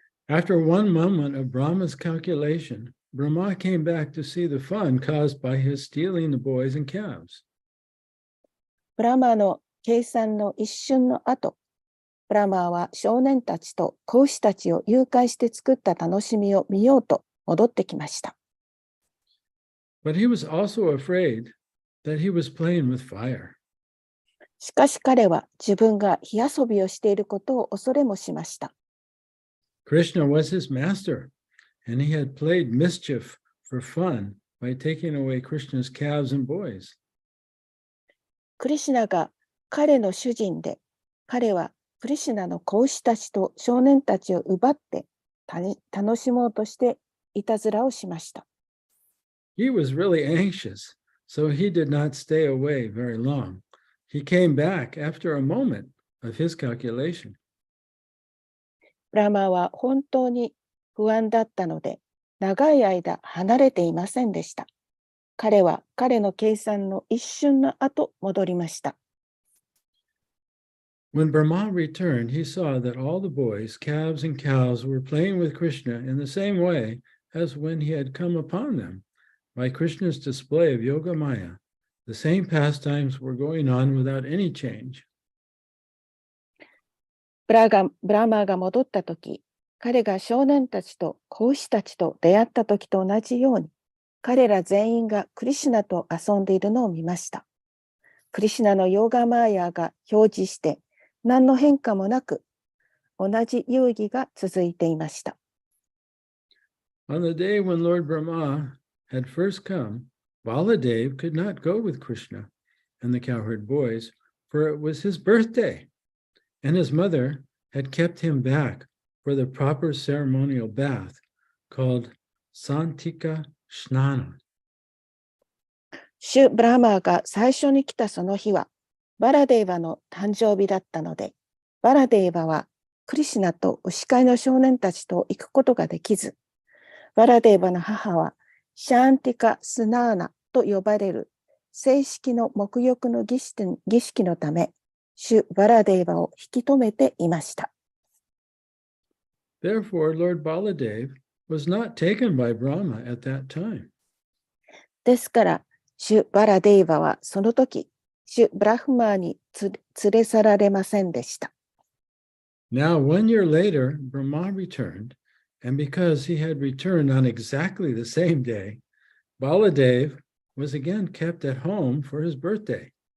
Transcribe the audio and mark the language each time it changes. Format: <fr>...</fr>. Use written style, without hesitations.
<en>After one moment of Brahma's calculation, Brahma came back to see the fun caused by his stealing the boys and calves.</en> <ja>ブラマーの計算の一瞬の後、ブラマーは少年たちと子牛たちを誘拐して作った楽しみを見ようと戻ってきました。</ja> <en>But he was also afraid that he was playing with fire.</en> <ja>しかし彼は自分が火遊びをしていることを恐れもしました。</ja> <en>Krishna was his master, and he had played mischief for fun by taking away Krishna's calves and boys.</en> <ja>クリシュナが彼の主人で、彼はクリシュナの子牛たちと少年たちを奪って楽しもうとしていたずらをしました。</ja> <en>He was really anxious, so he did not stay away very long. He came back after a moment of his calculation.</en> <ja>ブラマーは本当に不安だったので、長い間離れていませんでした。彼は彼の計算の一瞬の後戻りました。</ja> <en>When Brahma returned, he saw that all the boys, calves, and cows were playing with Krishna in the same way as when he had come upon them. By Krishna's display of Yoga Maya, the same pastimes were going on without any change.</en> <ja>ブラマーが戻ったとき、彼が少年たちと子牛たちと出会ったときと同じように、彼ら全員がクリシュナと遊んでいるのを見ました。クリシュナのヨーガマーヤが表示して、何の変化もなく、同じ遊戯が続いていました。</ja> <en>On the day when Lord Brahma had first come, Baladev could not go with Krishna and the cowherd boys, for it was his birthday, and his mother had kept him back for the proper ceremonial bath called Santika Snana.</en> <ja>シュ・ブラマーが最初に来たその日は、バラデーバの誕生日だったので、バラデーバはクリシュナと牛飼いの少年たちと行くことができず、バラデーバの母はシャンティカ・スナーナと呼ばれる正式の沐浴の儀式のため、シュ・バラデーバを引き止めていました。</ja> <en>Therefore, Lord Baladev was not taken by Brahma at that time.</en> <ja>ですから、シュ・バラデーバはその時、シュ・ブラフマーに連れ去られませんでした。</ja> <en>Now, 1 year later, Brahma returned, and because he had returned on exactly the same day, Baladev was again kept at home for his birthday.</en>